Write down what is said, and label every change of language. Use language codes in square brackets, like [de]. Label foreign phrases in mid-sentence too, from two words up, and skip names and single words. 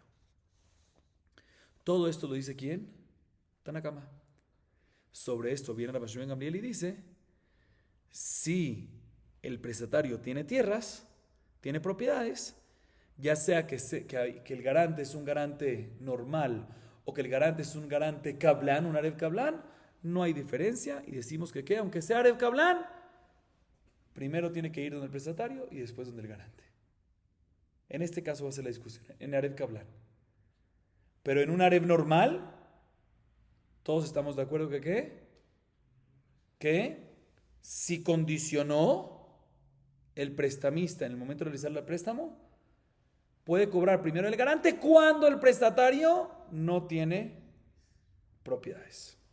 [es] Todo esto lo dice ¿quién? Tanakama. Sobre esto viene Rabbi Shimon Gamliel y dice, si el prestatario tiene tierras, tiene propiedades, ya sea que el garante es un garante normal o que el garante es un garante kablan, un [he] ערב קבלן, [es] no hay diferencia y decimos que aunque sea [he] ערב קבלן, [es] primero tiene que ir donde el prestatario y después donde el garante. En este caso va a ser la discusión, en [he] ערב קבלן. [es] Pero en un arev normal, todos estamos de acuerdo que si condicionó el prestamista en el momento de realizar el préstamo, puede cobrar primero el garante cuando el prestatario no tiene propiedades.